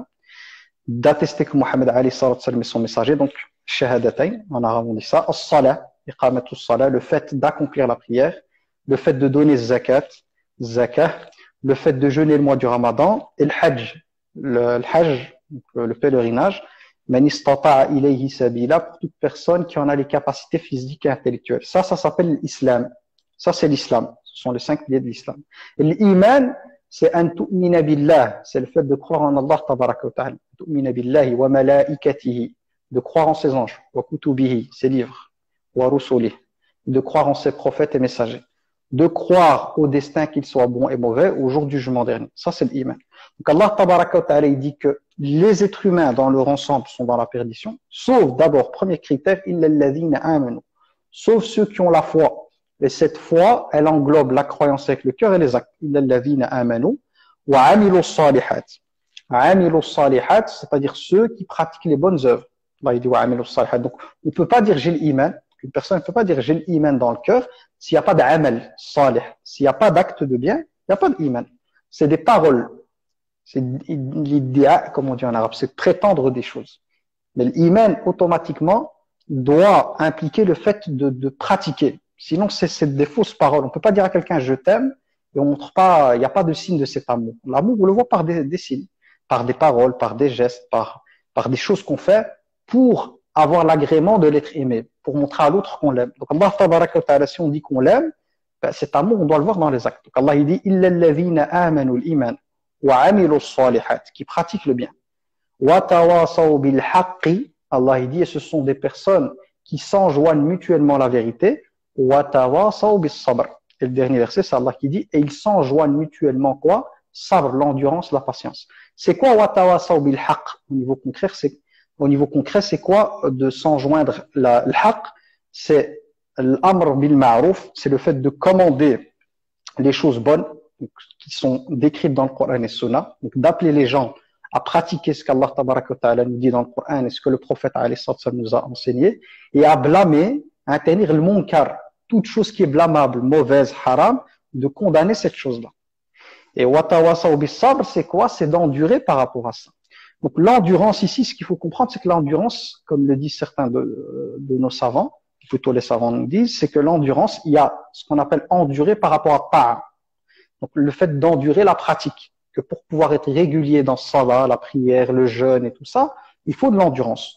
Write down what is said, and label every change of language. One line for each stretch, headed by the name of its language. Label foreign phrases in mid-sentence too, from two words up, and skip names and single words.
French: D'attester que Mohammed
Arabic: alayhi salatu salam
French: est son messager, donc shahadatayn, en arabe on dit ça,
Arabic: as-salah, iqamatus salah,
French: le fait d'accomplir la prière, le fait de donner zakah, le fait de jeûner le mois du Ramadan, et le hajj, le pèlerinage,
Arabic: man istata'a ilayhi sabila,
French: pour toute personne qui en a les capacités physiques et intellectuelles. Ça s'appelle l'islam. Ça, c'est l'islam. Ce sont les 5 piliers de l'islam. Et l'iman, c'est
Arabic: an tu'mina billah,
French: c'est le fait de croire en Allah
Arabic: tabaraka wa ta'ala, tu'mina billahi wa malaikatihi,
French: de croire en ses anges,
Arabic: wa kutubihi,
French: ses livres,
Arabic: wa rusulih,
French: de croire en ses prophètes et messagers, de croire au destin qu'il soit bon et mauvais au jour du jugement dernier. Ça, c'est l'iman. Donc Allah
Arabic: tabaraka wa ta'ala,
French: il dit que les êtres humains dans leur ensemble sont dans la perdition, sauf d'abord, premier critère,
Arabic: illa alladhina amanu,
French: sauf ceux qui ont la foi. Et cette foi, elle englobe la croyance avec le cœur et les actes.
Arabic: Illa alladhina amanu wa amilu salihat. Amilu salihat,
French: c'est-à-dire ceux qui pratiquent les bonnes œuvres. Allah il dit
Arabic: wa amilu salihat.
French: Donc, on ne peut pas dire j'ai l'iman, Une personne ne peut pas dire j'ai l'iman dans le cœur s'il n'y a pas d'
Arabic: amal salih,
French: s'il n'y a pas d'acte de bien, il n'y a pas d'iman. C'est des paroles, c'est l'idéal, comme on dit en arabe, c'est prétendre des choses. Mais l'iman, automatiquement, doit impliquer le fait de pratiquer. Sinon, c'est des fausses paroles. On ne peut pas dire à quelqu'un je t'aime et on montre pas, il n'y a pas de signe de cet amour. L'amour, on le voit par des signes, par des paroles, par des gestes, par des choses qu'on fait pour avoir l'agrément de l'être aimé, pour montrer à l'autre qu'on l'aime. Donc Allah
Arabic: tabaraka wa ta'ala,
French: si on dit qu'on l'aime, ben, cet amour, on doit le voir dans les actes. Donc Allah il dit
Arabic: illa alladhina amanu al-iman wa amilu as-salihat,
French: qui pratiquent le bien.
Arabic: Wa tawasaw bil haqqi,
French: Allah il dit, et ce sont des personnes qui s'enjoignent mutuellement la vérité.
Arabic: Wa tawasaw bis sabr.
French: Et le dernier verset, c'est Allah qui dit, et ils s'enjoignent mutuellement quoi? Sabr, l'endurance, la patience. C'est quoi
Arabic: wa tawasaw bil haqq?
French: Au niveau concret, c'est quoi de s'enjoindre le haqq? C'est
Arabic: l'amr bil ma'ruf,
French: c'est le fait de commander les choses bonnes qui sont décrites dans le Coran et Sunna, donc d'appeler les gens à pratiquer ce qu'Allah
Arabic: tabaraka wa ta'ala
French: nous dit dans le Coran et ce que le prophète
Arabic: alayhi sallam
French: nous a enseigné, et à blâmer, à interdire le munkar, toute chose qui est blâmable, mauvaise, haram, de condamner cette chose-là.
Arabic: Et wa tawasaw bis sabr,
French: c'est quoi? C'est d'endurer par rapport à ça. Donc l'endurance ici, ce qu'il faut comprendre, c'est que l'endurance, comme le disent certains de nos savants, plutôt les savants nous disent, c'est que l'endurance, il y a ce qu'on appelle endurer par rapport à ta'a. Donc le fait d'endurer la pratique, que pour pouvoir être régulier dans ce salat, la prière, le jeûne et tout ça, il faut de l'endurance.